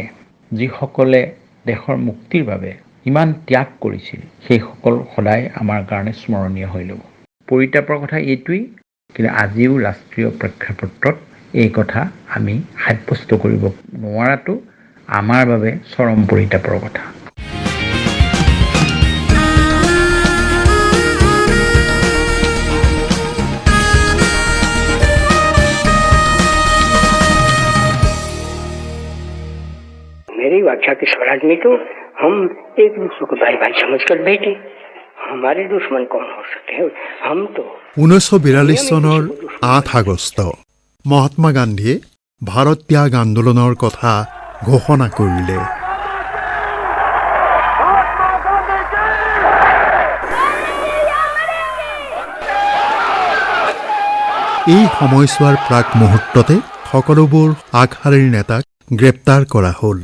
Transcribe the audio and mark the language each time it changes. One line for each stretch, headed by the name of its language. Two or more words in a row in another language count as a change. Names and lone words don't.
Assamese: যিসকলে দেশৰ মুক্তিৰ বাবে ইমান ত্যাগ কৰিছিল সেইসকল সদায় আমাৰ কাৰণে স্মৰণীয় হৈ ল'ব। পৰিতাপৰ কথা এইটোৱেই, কিন্তু আজিও ৰাষ্ট্ৰীয় প্ৰেক্ষাপটত এই কথা আমি সাব্যস্ত কৰিব নোৱাৰাটো আমাৰ বাবে চৰম পৰিতাপৰ কথা।
Hindi: मेरी व्याख्या के स्वराज में तो हम एक दूसरे को भाई भाई समझकर बैठे। हमारे दुश्मन कौन हो सकते हैं? हम तो
Assamese: 1942 চনৰ 8 আগষ্ট মহাত্মা গান্ধীয়ে ভাৰত ত্যাগ আন্দোলনৰ কথা ঘোষণা কৰিলে। এই সময়ছোৱাৰ প্ৰাক মুহূৰ্ততে সকলোবোৰ আগশাৰীৰ নেতাক গ্ৰেপ্তাৰ কৰা হ'ল।